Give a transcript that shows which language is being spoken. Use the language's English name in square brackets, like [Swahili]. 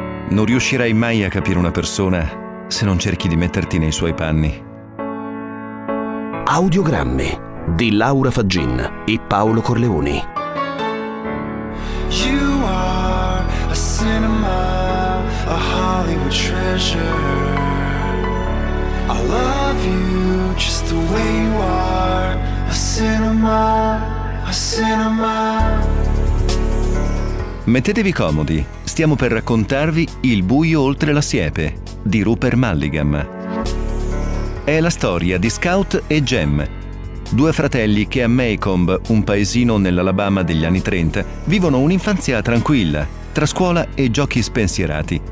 [Italian] Non riuscirai mai a capire una persona se non cerchi di metterti nei suoi panni. Audiogrammi di Laura Faggin e Paolo Corleoni. [English] You are a cinema, a Hollywood treasure. I love you just the way you are. A cinema, a cinema. [Italian] Mettetevi comodi, stiamo per raccontarvi Il buio oltre la siepe di Rupert Mulligan. È la storia di Scout e Jem, due fratelli che a Maycomb, un paesino nell'Alabama degli anni 30, vivono un'infanzia tranquilla, tra scuola e giochi spensierati.